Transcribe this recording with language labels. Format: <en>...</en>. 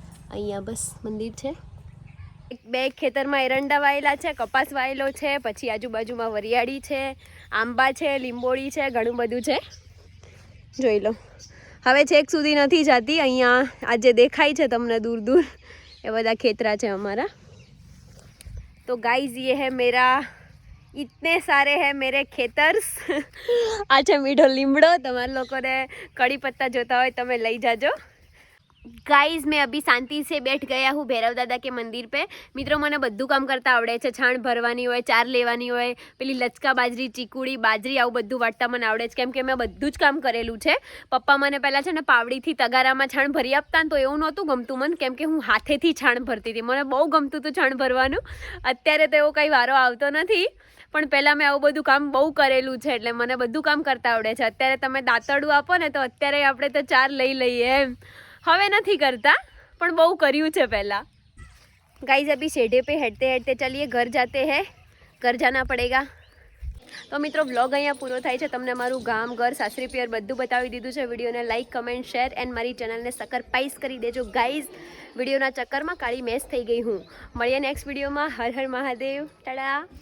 <gu>અહીંયા બસ મંદિર છે. બે ખેતરમાં એરંડા વાયેલા છે, કપાસ વાયેલો છે, પછી આજુબાજુમાં વરિયાળી છે, આંબા છે, લીંબોળી છે, ઘણું બધું છે. જોઈ લો. હવે છેક સુધી નથી જતી. અહીંયા આ જે દેખાય છે તમને દૂર દૂર એ બધા ખેતરા છે અમારા. તો ગાઈઝ</gu> <hi>ये है मेरा, इतने सारे हैं मेरे खेतर्स.</hi> <gu>આ છે મીઠો લીમડો. તમારા લોકોને કડી પત્તા જોતા હોય તમે લઈ જાજો.</gu> <hi>गाइज मैं अभी शांति से बैठ गया हूँ भैरव दादा के मंदिर पे.</hi> <gu>મિત્રો મને બધું કામ કરતા આવડે છે. છાણ ભરવાની હોય, ચાર લેવાની હોય, પેલી લચકા બાજરી, ચીકુડી બાજરી, આવું બધું વાટતા મને આવડે છે, કેમ કે મેં બધું જ કામ કરેલું છે. પપ્પા મને પહેલાં છે ને પાવડીથી તગારામાં છાણ ભરી આપતા ને તો એવું નહોતું ગમતું મને, કેમ કે હું હાથેથી છાણ ભરતી હતી. મને બહુ ગમતું હતું છાણ ભરવાનું. અત્યારે તો એવો કંઈ વારો આવતો નથી, પણ પહેલાં મેં આવું બધું કામ બહુ કરેલું છે, એટલે મને બધું કામ કરતા આવડે છે. અત્યારે તમે દાંતરડું આપો ને તો અત્યારે આપણે તો ચાર લઈ લઈએ એમ. હવે નથી</gu> <hi>करता,</hi> <gu>પણ બહુ કર્યું છે પહેલા.</gu> <hi>गाइस अभी शेढे पे हटते हटते चलिए घर जाते हैं, घर जाना पड़ेगा.</hi> <gu>તો મિત્રો વ્લોગ અહીંયા પૂરો થાય છે. તમને મારું ગામ, ઘર, સાસરી પિયર બધું બતાવી દીધું છે. વિડીયોને લાઇક, કમેન્ટ, શેર એન્ડ મારી ચેનલને સબસ્ક્રાઇબ કરી દેજો ગાઈઝ. વિડીયોના ચક્કરમાં કાળી મેસ થઈ ગઈ હું. મળીએ નેક્સ્ટ વિડીયોમાં. હર હર મહાદેવ. ટાડા.</gu>